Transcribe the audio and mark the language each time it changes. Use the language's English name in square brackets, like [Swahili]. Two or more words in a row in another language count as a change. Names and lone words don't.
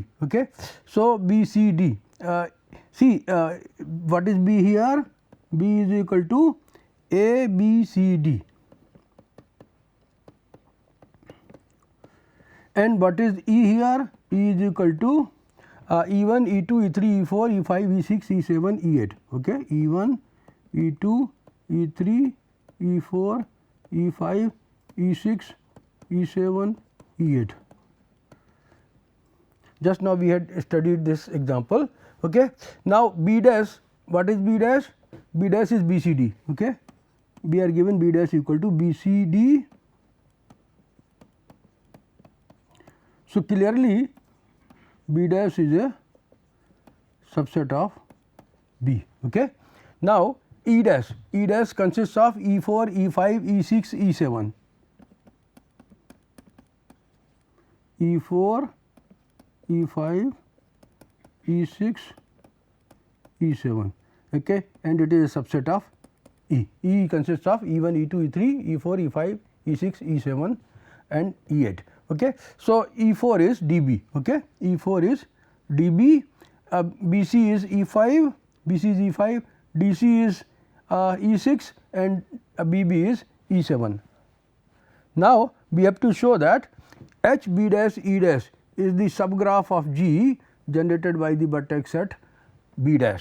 [English] Okay. So, BCD. See what is B here? B is equal to A, B, C, D. And what is E here? E is equal to E1, E2, E3, E4, E5, E6, E7, E8. Okay. E1, E2, E3, E4, E5, E6, E7, E8. Just now we had studied this example. Okay. Now, B dash, what is B dash? B dash is BCD. Okay. We are given B dash equal to BCD. So, clearly B dash is a subset of B. Okay. Now, E dash consists of E4, E5, E6, E7. E4, E5, E6, E7, okay, and it is a subset of E. E consists of E1, E2, E3, E4, E5, E6, E7 and E8. Okay. So, E4 is DB. Okay. E4 is DB, BC is E5, BC is E5, DC is E6 and BB is E7. Now, we have to show that H B dash E dash is the subgraph of G generated by the vertex set B dash.